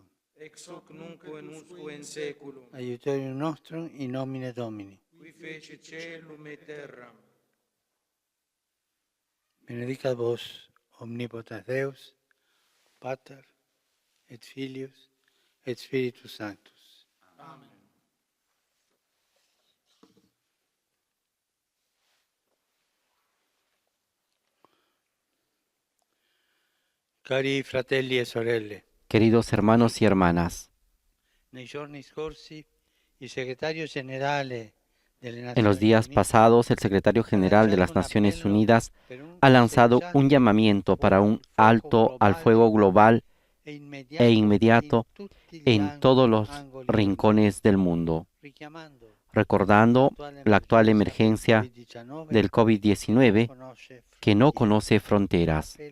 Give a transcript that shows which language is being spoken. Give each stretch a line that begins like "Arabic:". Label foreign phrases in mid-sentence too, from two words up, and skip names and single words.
Latin: Ex hoc nunc in usque in saeculum, Aiutorium nostrum in nomine Domini. qui fecit caelum et terram. Benedicat vos, omnipotens Deus, Pater, et Filius, et Spiritus Sanctus. Amen.
Italian: Cari fratelli e sorelle,
Spanish: Queridos hermanos y hermanas,
Italian: nei giorni scorsi il segretario generale delle
Spanish: en
Italian: Nazioni
Spanish: los días
Italian: Unite
Spanish: pasados el secretario general de las Naciones Unidas ha lanzado un llamamiento para un alto al fuego global e inmediato en todos los rincones del mundo, recordando la actual emergencia del COVID-19 que no conoce fronteras.